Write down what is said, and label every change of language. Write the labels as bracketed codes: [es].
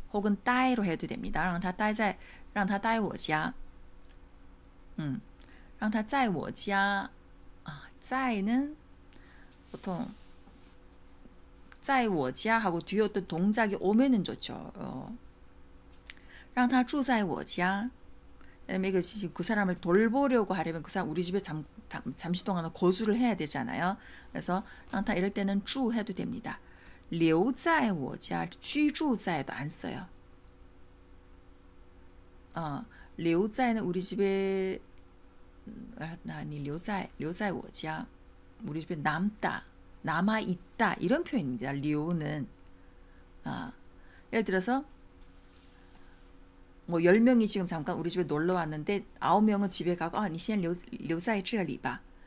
[ko] 혹은 待로 해도 됩니다. [zh] 让他待我家让他在我家 [ko] 在는 보통 [zh] 在我家 [ko] 하고 뒤에 어떤 동작이 오면은 좋죠. [zh] 让他住在我家 [ko] 그다음에 그 사람을 돌보려고 하려면 그 사람 우리 집에 잠시 동안 거주를 해야 되잖아요. 그래서 让他 이럴 때는 住 해도 됩니다. [zh] 留在我家居住在 [ko] 도 안 써요. 留在는 우리 집에 아니 [zh] 留在我家 [ko] 우리 집에 남아 있다 이런 표현입니다. 留는 예를 들어서 뭐 10명이 지금 잠깐 우리 집에 놀러 왔는데 9명은 집에 가고 [zh] 你先留在这里吧.